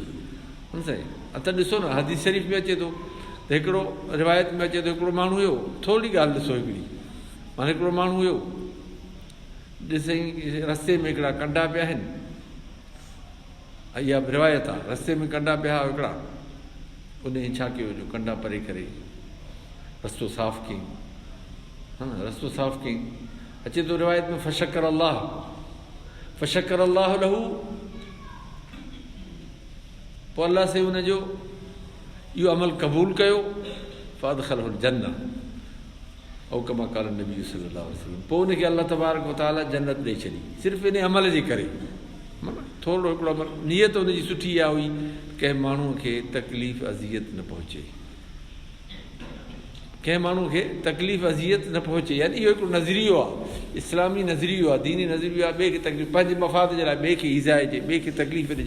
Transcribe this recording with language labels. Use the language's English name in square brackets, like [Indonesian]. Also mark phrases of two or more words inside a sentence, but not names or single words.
[Sindhi] हुन सां त ॾिसो न हदीस शरीफ़ में अचे थो त हिकिड़ो रिवायत में अचे थो, हिकिड़ो माण्हू हुयो, थोरी ॻाल्हि ॾिसो हिकिड़ी, माना हिकिड़ो माण्हू हुयो, ॾिसई रस्ते में हिकिड़ा कंडा पिया आहिनि, इहा रिवायत आहे, रस्ते में कंडा पिया हुआ हिकिड़ा, उन छा कयो जो कंडा परे करे रस्तो साफ़ कयईं, हा न रस्तो साफ़ कयईं। अचे थो रिवायत में [Arabic] فشكر الله له, [Sindhi] पोइ अलाह से हुनजो इहो अमल क़बूल कयो, [Arabic] فأدخله الجنة أو كما قال النبي صلى الله عليه وسلم, [Sindhi] पोइ हुनखे [Arabic] الله تبارك وتعالى [Sindhi] जन्नत ॾेई छॾी, सिर्फ़ु इन अमल जे करे। थोरो हिकिड़ो अमल, नियत हुनजी सुठी इहा हुई, कंहिं माण्हूअ खे तकलीफ़ अज़ियत न पहुचे, कंहिं माण्हू खे तकलीफ़ अज़ियत न पहुचे, यानी इहो हिकिड़ो नज़रियो आहे, इस्लामी नज़रियो आहे, दीनी नज़रियो आहे, ॿिए खे तकलीफ़, पंहिंजे मफ़ाद जे लाइ ॿिए खे ईज़ाइजे, ॿिए खे तकलीफ़ ॾिजे।